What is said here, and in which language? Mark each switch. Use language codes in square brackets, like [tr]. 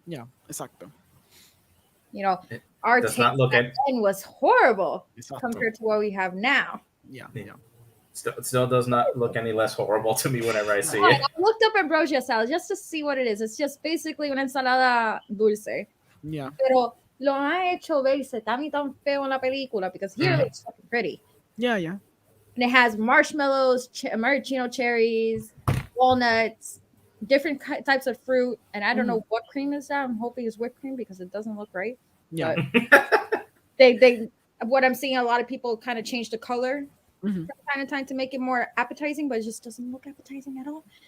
[es] yeah, exacto. [en] You know, our taste back then was horrible compared to what we have now. Yeah. Still does not look any less horrible to me whenever I see it. I looked up ambrosia salad just to see what it is. It's just basically [es] una ensalada dulce. [en] Yeah. [es] Pero lo han hecho verse tan feo en la película [en] because here it looks fucking pretty. Yeah. And it has marshmallows, maraschino cherries, walnuts, different types of fruit, and I don't know what cream is that. I'm hoping it's whipped cream because it doesn't look right. Yeah. They what I'm seeing, a lot of people kind of change the color from time to time to make it more appetizing, but it just doesn't look appetizing at all.